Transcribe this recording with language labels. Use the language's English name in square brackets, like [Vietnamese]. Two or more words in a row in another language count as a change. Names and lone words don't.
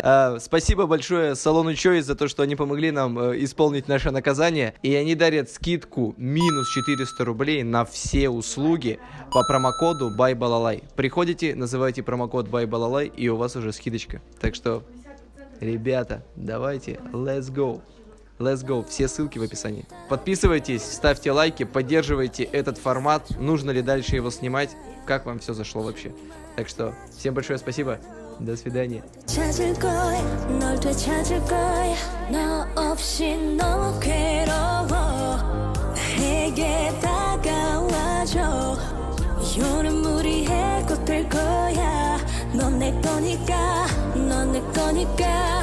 [Russian] Спасибо большое салону Choice за то, что они помогли нам исполнить наше наказание. И они дарят скидку минус 400 рублей на все услуги по промокоду BYBALALAY. Приходите, называйте промокод BYBALALAY, и у вас уже скидочка. Так что, ребята, давайте, [English] let's go. Let's go. [Russian] Все ссылки в описании. Подписывайтесь, ставьте лайки, поддерживайте этот формат. Нужно ли дальше его снимать? Как вам все зашло вообще? Так что, всем большое спасибо. До свидания. [Korean] 찾을 거야, 널 되찾을 거야. 너 없이 너무 괴로워. 나에게 다가와줘. 요는 무리해 꼭 될 거야. 넌 내 거니까, 넌 내 거니까.